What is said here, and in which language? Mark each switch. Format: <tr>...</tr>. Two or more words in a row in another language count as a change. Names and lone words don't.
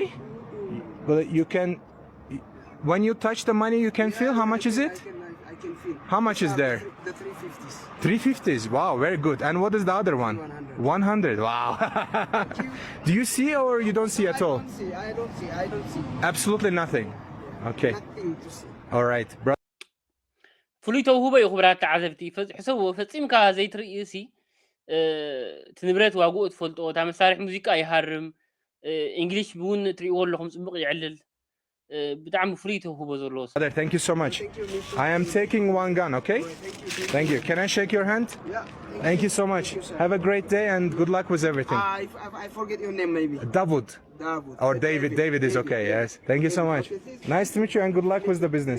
<en>But you can, when you touch the money, you can feel how much is it? I can feel. How much is there? The 350s. 350s. Wow, very good. And what is the other one? 100. Wow. Do you see or you don't see at all? I don't see. Absolutely nothing. Okay. Nothing to see. All right. Bro.</en> <ti>ፍሉይ ተውህቦ እዩ ክብራት ተዓዘብቲ ሕሰቡ ፈፂምካ ዘይትርኢ ሲ እቲ ንብረት ዋግኡ ትፈልጦ እታ መሳርሒ ሙዚቃ ይሃርም እንግሊሽ እውን ትሪእዎ ኣለኹም ፅቡቅ ይዕልል ብጣዕሚ ፍሉይ ተውህቦ ዘለዎ</ti> <en>Brother, thank you so much. I am taking one gun, okay? Thank you. Can I shake your hand? Yeah. Thank you so much. Have a great day and good luck with everything. I forget your name maybe. Davud. Davud. Or David. David is okay, yes. Thank you so much. Nice to meet you and good luck with the business.</en>